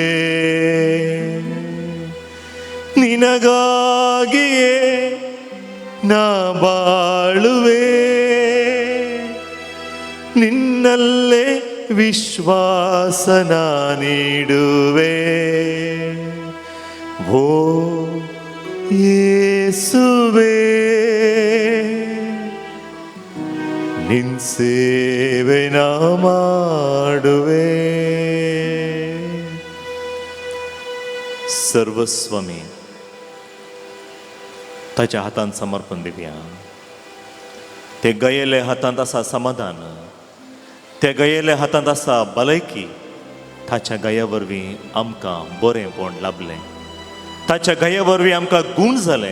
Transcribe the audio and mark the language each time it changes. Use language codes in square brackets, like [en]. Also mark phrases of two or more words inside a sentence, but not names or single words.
[kn] ನಿನಗಾಗಿಯೇ ನಾ ಬಾಳುವೆ, ನಿನ್ನಲ್ಲೇ ವಿಶ್ವಾಸನ ನೀಡುವೆ. ಓ ಯೇಸುವೆ, ನಿನ್ ಸೇವೆ ನಾ ಮಾಡುವೆ. [kok] सर्वस्वमी ताच्या हातांत समर्पण दिवया. ते गयेले हातांत आसा समाधान, ते गयेले हातांत आसा भलायकी. ताच्या गया वरवीं आमकां बरेंपण लाभलें, ताच्या गया वरवीं आमकां गूण जालें.